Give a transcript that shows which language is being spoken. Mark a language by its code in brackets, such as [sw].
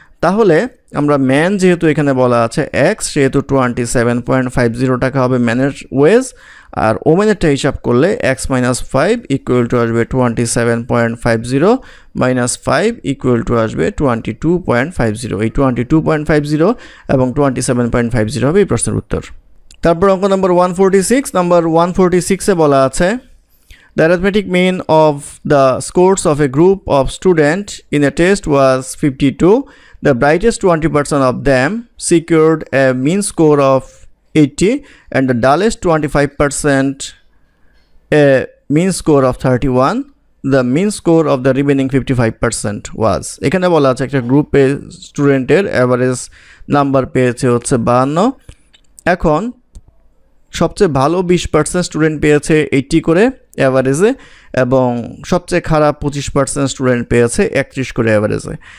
[bn] তাহলে আমরা ম্যান যেহেতু এখানে বলা আছে এক্স, সেহেতু 27.50 টাকা হবে ম্যানের ওয়েজ, আর ওমেনেরটা হিসাব করলে এক্স মাইনাস 5 ইকুয়াল টু আসবে 27.50 মাইনাস 5 ইকুয়াল টু আসবে 22.50। এই 22.50 এবং 27.50 হবে এই প্রশ্নের উত্তর। তারপর অঙ্ক নম্বর 146 বলা আছে [en] the arithmetic mean of the scores of a group of students in a test was 52. The brightest 20% of them secured a mean score of 80 and the dullest 25% a mean score of 31. The mean score of the remaining 55% was. [bn] এখানে বলা আছে একটা গ্রুপে স্টুডেন্টের average number পেয়েছে হচ্ছে 52। এখন সবচেয়ে ভালো 20% স্টুডেন্ট পেয়েছে 80 করে অ্যাভারেজে এবং সবচেয়ে খারাপ 25% স্টুডেন্ট পেয়েছে 31 করে অ্যাভারেজে।